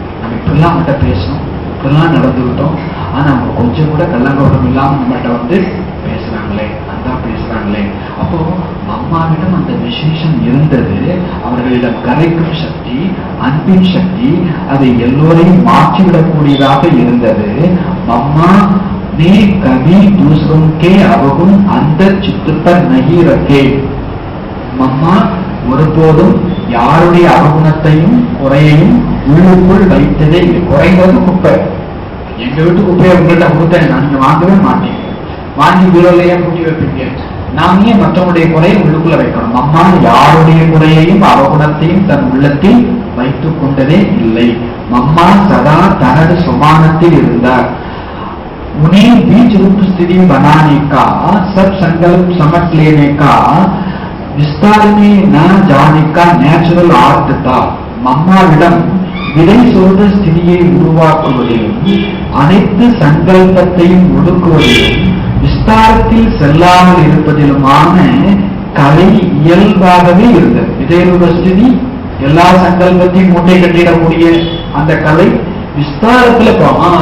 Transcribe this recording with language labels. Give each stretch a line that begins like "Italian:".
Tamil: நம்ம இப்படிலாம் அவங்ககிட்ட பேசணும், இப்படிலாம் நடந்துக்கிட்டோம், ஆனா அவங்க கொஞ்சம் கூட கள்ளங்கோடம் இல்லாம நம்மகிட்ட வந்து பேசுறாங்களே, அன்பா பேசுறாங்களே. அப்போ அம்மாவிடம் அந்த விசேஷம் இருந்தது, அவர்களிடம் கரைக்கும் சக்தி, அன்பின் சக்தி, அதை எல்லோரையும் மாற்றிவிடக்கூடியதாக இருந்தது.
Hindi: அம்மா ने कभी दूसरों के अवगुण अंदर चित्त पर नहीं रखे.
Tamil: மம்மா ஒருபோதும் யாருடைய அவகுணத்தையும் குறையையும் உள்ளுக்குள் வைத்ததே இல்லை. குறைந்தது குப்பை, எங்க வீட்டு குப்பையை உங்கள்கிட்ட கொடுத்தேன், நீங்க வாங்கவே மாட்டீங்க, வாங்கி வீரலையே கூட்டி வைப்பீங்க. நாமே மற்றவருடைய குறையை உள்ளுக்குள்ள வைக்கணும். அம்மா யாருடைய குறையையும் அவகுணத்தையும் தன் உள்ளத்தில் வைத்துக் கொண்டதே இல்லை. அம்மா சதா தனது சுமானத்தில் இருந்தார்.
Hindi: उन्हें बीज रूप स्थिति बनाने का, सब संकल्प समझ लेने का, विस्तार में न जाने का नेचुरल आर्ट था.
Tamil: மம்மாவிடம் விதை சொல்ற ஸ்திதியை உருவாக்குவதிலும், அனைத்து சங்கல்பத்தையும் ஒடுக்குவதிலும், விஸ்தாரத்தில் செல்லாமல் இருப்பதிலுமான கலை இயல்பாகவே இருந்தது. விதைரூப ஸ்திதி, எல்லா சங்கல்பத்தையும் மூட்டை கட்டிடக்கூடிய அந்த கலை விஸ்தாரத்துல போகும்.